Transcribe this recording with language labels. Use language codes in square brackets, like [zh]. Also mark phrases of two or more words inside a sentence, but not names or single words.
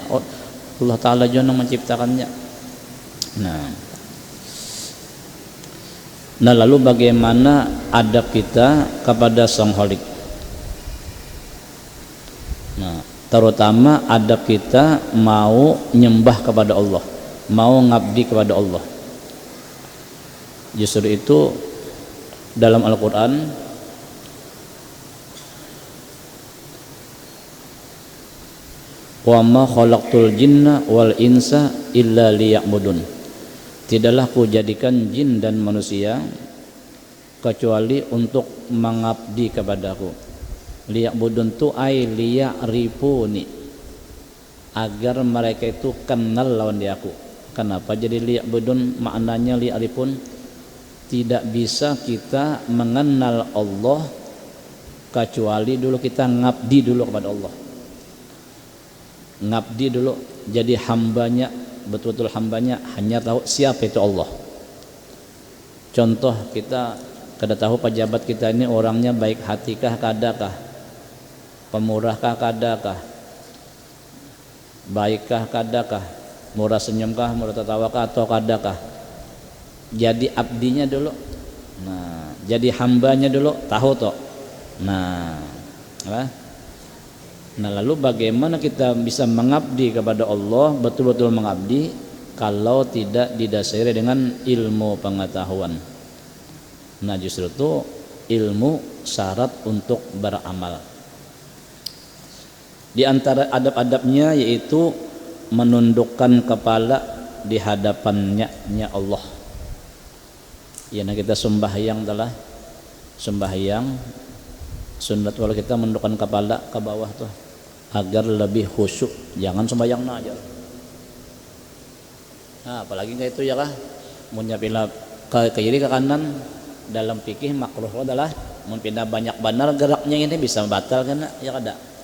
[id] Allah Ta'ala juga menciptakannya. Nah lalu bagaimana adab kita kepada Sang Khalik? Nah, terutama adab kita mau nyembah kepada Allah, mau ngabdi kepada Allah. Justru itu dalam Al-Quran [ar] wa ma khalaqtul jinna wal insa illa liya'budun, [id] tidaklah ku jadikan jin dan manusia kecuali untuk mengabdi kepadaku. Liya'budun tu [ar] ay liya'rifuni, [id] agar mereka itu kenal lawan di aku. Kenapa jadi liya'budun? Maknanya liya'rifun, tidak bisa kita mengenal Allah kecuali dulu kita ngabdi dulu kepada Allah. Ngabdi dulu, jadi hambanya, betul-betul hambanya, hanya tahu siapa itu Allah. [bjn] Contoh, kita kada tahu pejabat kita ini orangnya baik hatikah kadakah, pemurahkah kadakah, baikkah kadakah, murah senyumkah, murah tertawakah atau kadakah. [id] Jadi abdinya dulu, nah jadi hambanya dulu, tahu toh. Nah apa? Nah lalu bagaimana kita bisa mengabdi kepada Allah, betul-betul mengabdi, kalau tidak didasari dengan ilmu pengetahuan. Nah justru itu ilmu syarat untuk beramal. Di antara adab-adabnya yaitu menundukkan kepala di hadapannya Allah. Ya, nah kita sembahyang adalah sembahyang sunat, kalau kita menundukkan kepala ke bawah tuh agar lebih khusyuk, jangan sembahyang aja. [bjn] Nah, apalagi kayak itu ya lah, mun pindah ke kiri ke kanan, dalam fikih makruh adalah mun pindah banyak benar geraknya ini bisa batal kan ya kada.